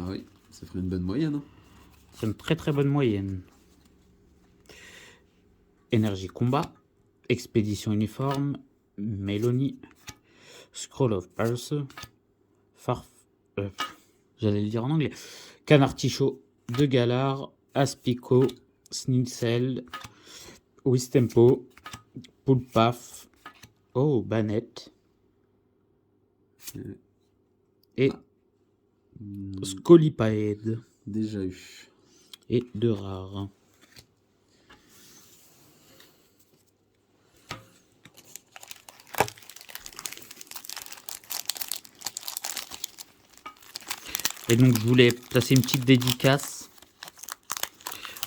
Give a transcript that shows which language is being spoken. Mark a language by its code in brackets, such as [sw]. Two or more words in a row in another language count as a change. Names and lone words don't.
[fr] Ah oui, ça ferait une bonne moyenne. Hein. C'est une très très bonne moyenne. Énergie Combat, Expédition Uniforme, Mélanie, Scroll of Pulse, j'allais le dire en anglais, Canartichaud de Galar, Aspico, Snitsel, Wistempo, Poulpaf, oh, Banette, et Scolipaed. Déjà eu. Et 2 rares. Et donc je voulais placer une petite dédicace pour Didi.